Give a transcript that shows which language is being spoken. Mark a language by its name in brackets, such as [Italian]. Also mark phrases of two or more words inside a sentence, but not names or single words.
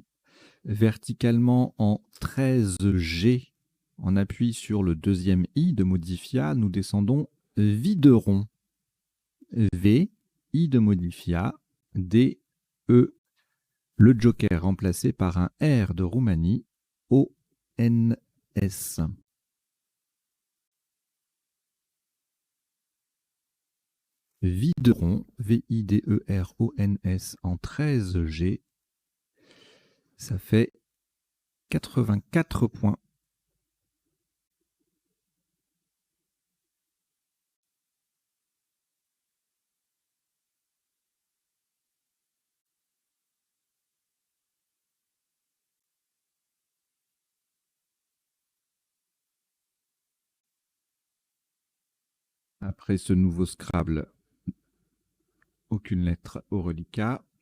[French] Verticalement en 13G, on appuie sur le deuxième I de Modifia. Nous descendons Videron. V, I de Modifia, D, E. Le joker remplacé par un R de Roumanie. O, N, S. Videron, V-I-D-E-R-O-N-S en 13G, ça fait 84 points. Après ce nouveau Scrabble, aucune lettre au reliquat.